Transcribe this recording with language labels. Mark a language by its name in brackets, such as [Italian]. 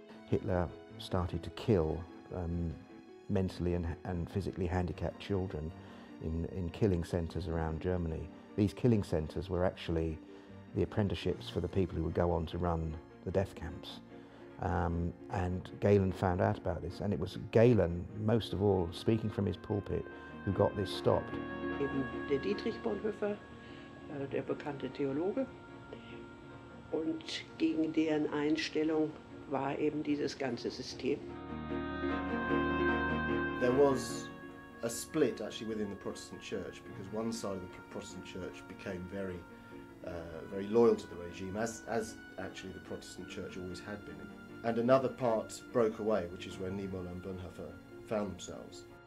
[English] Hitler started to kill mentally and physically handicapped children in killing centres around Germany. These killing centres were actually the apprenticeships for the people who would go on to run the death camps. And Galen found out about this, and it was Galen, most of all, speaking from his pulpit, who got this stopped. [German] Eben der Dietrich Bonhoeffer, der bekannte Theologe, und gegen deren Einstellung war eben dieses ganze System. [English] There was a split actually within the Protestant Church, because one side of the Protestant Church became very loyal to the regime, as actually the Protestant Church always had been. And another part broke away, which is where Niemöller and Bonhoeffer found themselves.